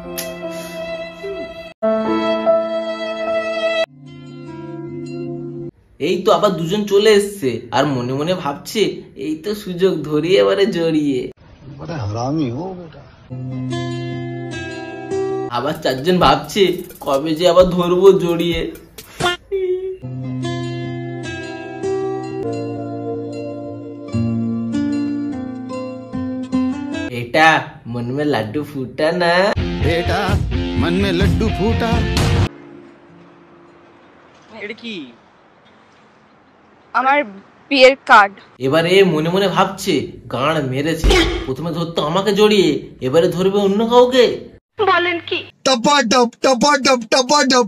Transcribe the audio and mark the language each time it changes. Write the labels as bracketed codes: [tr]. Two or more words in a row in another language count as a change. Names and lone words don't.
[bn] এই তো আবার দুজন চলে এসছে, আর মনে মনে ভাবছে এই তো সুযোগ, ধরিয়ে এবারে জড়িয়ে। আবার চারজন ভাবছে কবে যে আবার ধরবো জড়িয়ে। [hi] बेटा मन में लड्डू फूटा ना, बेटा मन में लड्डू फूटा। [bn] এটা কি? আমার বিয়ের কার্ড। এবারে মনে মনে ভাবছে গাঁড় মেরেছে, প্রথমে ধরতো আমাকে জড়িয়ে, এবারে ধরবে অন্য কাউকে। বলেন কি? [hi] टपाटप टपाटप टपाटप।